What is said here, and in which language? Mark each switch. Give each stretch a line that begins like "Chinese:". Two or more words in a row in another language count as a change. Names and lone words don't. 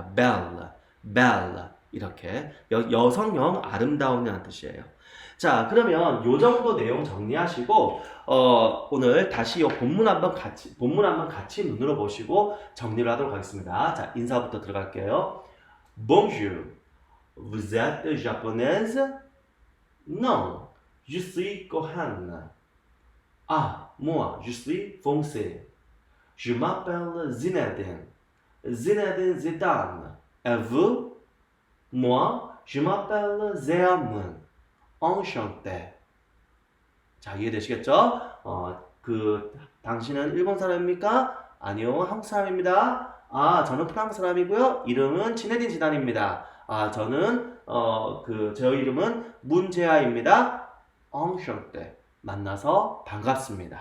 French: belle, belle
Korean: 이렇게 여성형 아름다운이라는 뜻이에요. 자, 그러면 요 정도 내용 정리하시고 오늘 다시 요 본문 한번 같이 눈으로 보시고 정리를 하도록 하겠습니다. 자, 인사부터 들어갈게요.
French: Bonjour, vous êtes japonaise? Non, je suis coréenne. Ah, moi, je suis français. Je m'appelle Zinedine. Zinedine Zidane. Et vous? Moi, je m'appelle Zéamun. enchanté.
Korean: 자, 이해되시겠죠? 당신은 일본 사람입니까? 아니요, 한국 사람입니다. 아, 저는 프랑스 사람이고요. 이름은 지네딘 지단입니다. 아, 저는 제 이름은 문재아입니다. enchanté. 만나서 반갑습니다.